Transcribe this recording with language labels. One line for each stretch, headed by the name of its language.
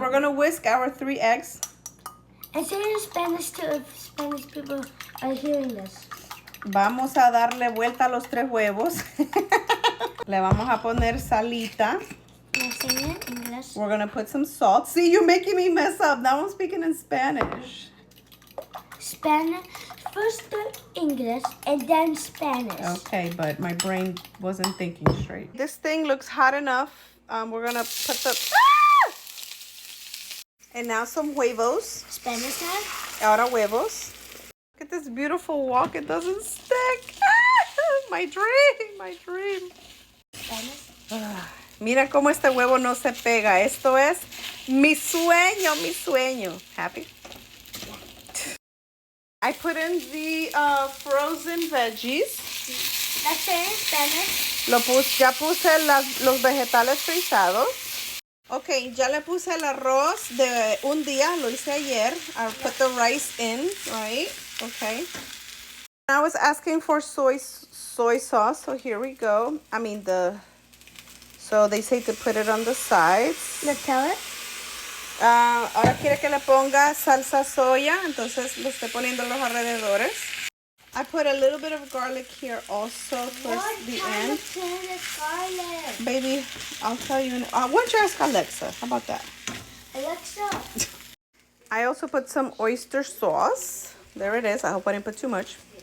English: we're going to whisk our 3 eggs. And say it in Spanish too if Spanish people are hearing this.
Spanish: Vamos a darle vuelta a los 3 huevos. Le vamos a poner salita.
English: Can I say it in English? We're going to put some salt. See, you're making me mess up. Now I'm speaking in Spanish. Spanish. First the English and then Spanish. Okay, but my brain wasn't thinking straight. This thing looks hot enough. We're going to put the... Ah! And now some huevos. Spanish now?
Spanish: Ahora huevos.
English: Look at this beautiful wok. It doesn't stick. Ah, my dream. Spanish?
Spanish: Mira cómo este huevo no se pega. Esto es mi sueño.
English: Happy? I put in the frozen veggies. Let's say it in Spanish.
Spanish: Ya puse los vegetales frisados. Ok, ya le puse el arroz de un día. Lo hice ayer.
English: I put the rice in, right? Okay. I was asking for soy sauce, so here we go. So they say to put it on the sides. Let's tell it.
Spanish: Ahora quiere que le ponga salsa soya, entonces le estoy poniendo los alrededores.
English: I put a little bit of garlic here also towards the end. Garlic? Baby, I'll tell you. Why don't you ask Alexa? How about that? Alexa. I also put some oyster sauce. There it is. I hope I didn't put too much.